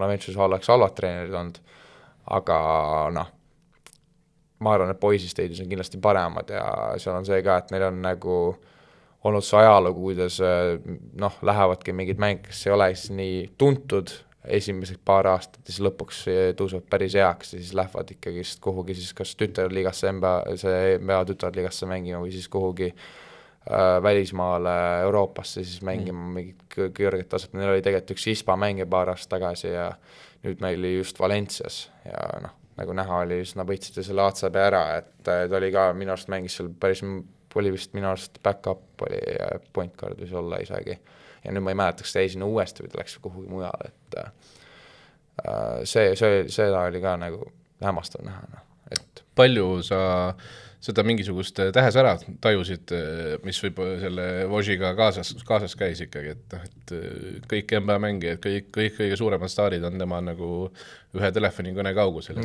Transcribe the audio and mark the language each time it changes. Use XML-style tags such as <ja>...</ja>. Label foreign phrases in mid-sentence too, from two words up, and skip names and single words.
<et>Bonaventure'is oleks halvad treenerid olnud, aga noh, ma arvan, et poisis teidus on kindlasti paremad ja seal on see ka, et neil on nagu olnud see ajalugu, kuidas noh, lähevadki mingid mäng, kes ei ole siis nii tuntud esimeseks paar aastat, siis lõpuks tõusevad päris heaks ja siis lähevad ikkagi kuhugi siis kas tütarliigasse, NBA tütarliigasse mängima või siis kuhugi välismaale Euroopasse siis mängima mingit kõrget taset. Neil oli tegelikult üks Hispa mängija paar aastat tagasi ja nüüd meil oli just Valencias ja noh, nagu näha oli, just nad võitsid selle ACB ära, et ta oli ka minu arust mängis seal päris, oli vist minu arust back-up oli</et> <en>point guard</en> <et>võis olla isegi ja nüüd ma ei mäleta, kas ta jäi sinna uuesti või ta läks kuhugi mujal, et seda oli ka nagu hämmastav näha, noh. palju sa seda mingisugust tähesära tajusid, mis võib selle Vožiga kaasas käis ikkagi, et kõik NBA mängijad, kõik kõige suuremad staarid on tema nagu ühe telefonikõne kaugusel.</et>